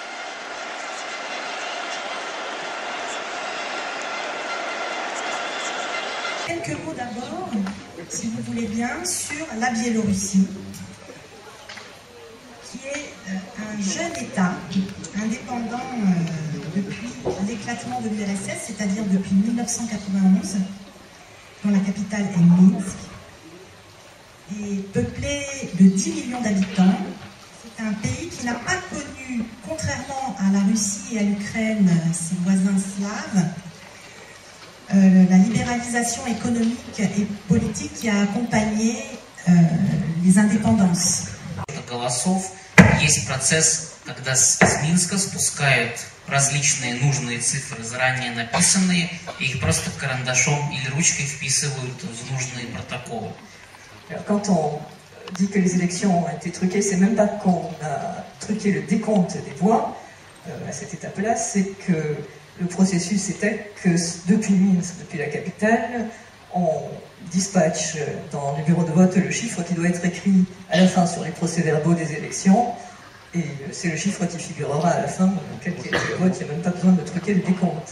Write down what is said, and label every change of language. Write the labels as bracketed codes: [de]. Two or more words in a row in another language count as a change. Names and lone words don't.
[fr] Quelques mots d'abord, si vous voulez bien, sur la Biélorussie, qui est un jeune État indépendant depuis l'éclatement de l'URSS, c'est-à-dire depuis 1991, dont la capitale est Minsk, et peuplé de 10 millions d'habitants. C'est un pays qui n'a pas connu, contrairement à la Russie et à l'Ukraine, ses voisins slaves, la libéralisation économique et politique qui a accompagné les indépendances. [ru] Есть процесс, когда с Минска спускают различные нужные цифры, заранее написанные, и их просто карандашом или ручкой вписывают в нужные протоколы. [fr] Quand on dit que les élections ont été truquées, c'est même pas qu'on a truqué le décompte des voix à cette étape-là, c'est que le processus était que depuis Minsk, depuis la capitale, on dispatche dans les bureaux de vote le chiffre qui doit être écrit à la fin sur les procès-verbaux des élections, et c'est le chiffre qui figurera à la fin, quel qu'il y ait le vote, il n'y a même pas besoin de truquer le décompte.